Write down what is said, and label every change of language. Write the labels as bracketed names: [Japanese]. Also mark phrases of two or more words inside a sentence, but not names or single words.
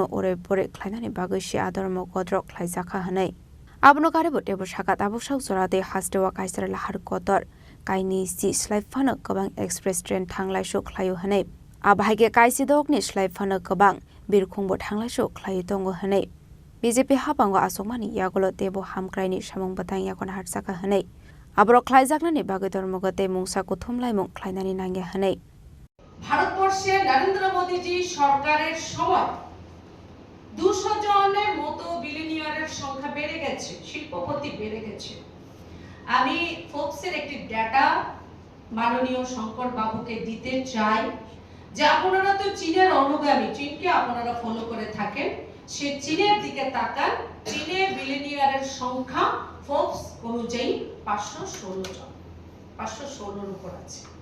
[Kok Borok] ore pore khlainani bagai shi adormo godrok khlaijaka hanai abono karebo tebu shaka tabusau jorade hasdewa kaisar lahar kotor kaini si slaifano kabang [English] express train [Kok Borok] thanglai sho khlayo hanai abhaige kaisi dokni slaifano kabang birkhungbo thanglai sho khlayo tongo hanai BJP hapango asomani yagolo tebo hamkraini samong batang yakon harsaka hanai abro khlaijaknani bagai dormogote mungsa kuthumlai mung khlainani nange hanai [Bangla] ভারতবর্ষে নরেন্দ্র মোদীজি সরকারের সময় 200 জনের মতো বিলিনিয়ারের সংখ্যা বেড়ে গেছে, শিল্পপতি বেড়ে গেছে। আমি ফোর্বসের একটি ডেটা মাননীয় শঙ্কর বাবুকে দিতে চাই যে আপনারা তো চীনের অনুগামী, চীনকে আপনারা ফলো করে থাকেন, সে চীনের দিকে তাকান, চীনে বিলিনিয়ারের সংখ্যা ফোর্বস অনুযায়ী 516 জন, 516 উপর আছে।